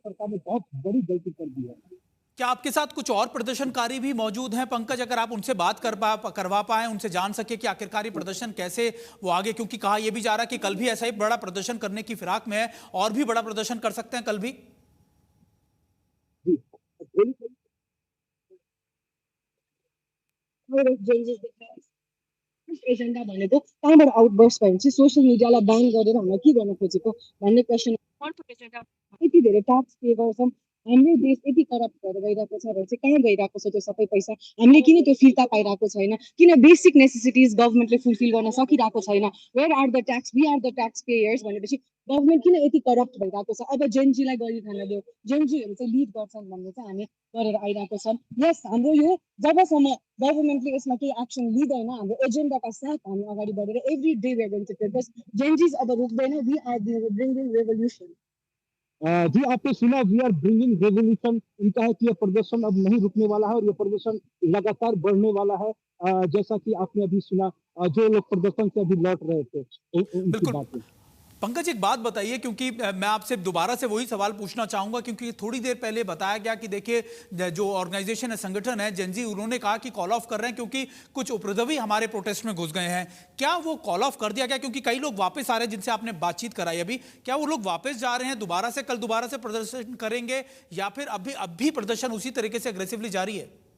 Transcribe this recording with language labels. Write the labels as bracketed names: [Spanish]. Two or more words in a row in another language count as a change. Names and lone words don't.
[Hindi] सरकार ने बहुत बड़ी गलती कर दी है। क्या आपके साथ कुछ और प्रदर्शनकारी भी मौजूद हैं पंकज? अगर आप उनसे बात करवा पाए, उनसे जान सके कि आखिरकार ये प्रदर्शन कैसे वो आगे, क्योंकि कहा यह भी जा रहा है कि कल भी ऐसा ही बड़ा प्रदर्शन करने की फिराक में है और भी बड़ा प्रदर्शन कर सकते हैं कल भी। [English] Gen Zs agenda [Nepali] भनेको कहाँबाट आउटबर्स्ट भयो चाहिँ [English] social mediaलाई ban [Nepali] गरेर हामीलाई के गर्न खोजेको भन्ने [English] question agenda [Nepali] यति धेरै [English] tax pay [Nepali] गर्छौँ हाम्रो देश यति करप्ट भएर गइरहेको छ र चाहिँ कहाँ गइरहेको छ त्यो सबै पैसा हामीले किन त्यो फिर्ता पाइरहेको छैन किन [English] basic necessities governmentले [Nepali] फुलफिल गर्न सकिरहेको छैन [English] where are the tax we are the tax payers [Nepali] भनेपछि गभर्मेन्ट किन यति करप्ट भइरहेको छ अब जेनजीलाई गरी खान दियो जेनजीहरू चाहिँ लिड गर्छन् भन्ने चाहिँ हामी गरेर आइरहेको छौँ यस हाम्रो यो जबसम्म गभर्मेन्टले यसमा केही एक्सन लिँदैन हाम्रो एजेन्डाका साथ हामी अगाडि बढेर [English] every day we are going to protest [Nepali] जेनजीज अब रुक्दैन [English] we are bringing revolution [Hindi] जी आपने सुना [English] we are bringing revolution [Hindi] इनका है कि यह प्रदर्शन अब नहीं रुकने वाला है और यह प्रदर्शन लगातार बढ़ने वाला है जैसा कि आपने अभी सुना जो लोग प्रदर्शन से अभी लौट रहे थे उनकी बिल्कुल बातें पंकज एक बात बताइए क्योंकि मैं आपसे दोबारा से वही सवाल पूछना चाहूंगा क्योंकि थोड़ी देर पहले बताया गया कि देखिए जो ऑर्गेनाइजेशन है संगठन है जेनजी उन्होंने कहा कि [English] call off [Hindi] कर रहे हैं क्योंकि कुछ उपद्रवी हमारे प्रोटेस्ट में घुस गए हैं क्या वो [English] call off [Hindi] कर दिया गया क्योंकि कई लोग वापस आ रहे हैं जिनसे आपने बातचीत कराई अभी क्या वो लोग वापस जा रहे हैं कल दोबारा से प्रदर्शन करेंगे या फिर अब भी प्रदर्शन उसी तरीके से अग्रेसिवली जारी है